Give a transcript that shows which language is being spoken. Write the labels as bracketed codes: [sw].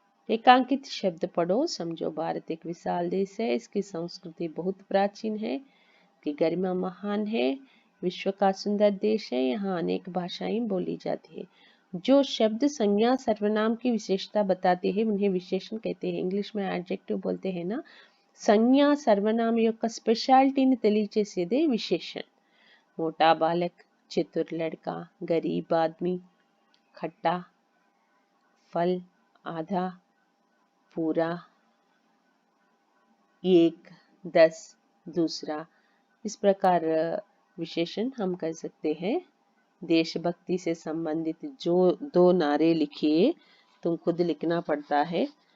[hi] रेखांकित शब्द पढ़ो, समझो। भारत एक विशाल देश है, इसकी संस्कृति बहुत प्राचीन है, की गरिमा महान है, विश्व का सुंदर देश है, यहाँ अनेक भाषाएं बोली जाती है। जो शब्द संज्ञा सर्वनाम की विशेषता बताते हैं उन्हें विशेषण कहते हैं। इंग्लिश में एडजेक्टिव बोलते हैं ना। संज्ञा सर्वनाम [te] యొక్క స్పెషాలిటీని తెలియచేసేదే విశేషण। [hi] मोटा बालक, चतुर लड़का, गरीब आदमी, खट्टा फल, आधा, पूरा, एक, 10, दूसरा। इस प्रकार विशेषण हम कर सकते हैं। देशभक्ति से संबंधित जो 2 नारे लिखिए, तुम खुद लिखना पड़ता है।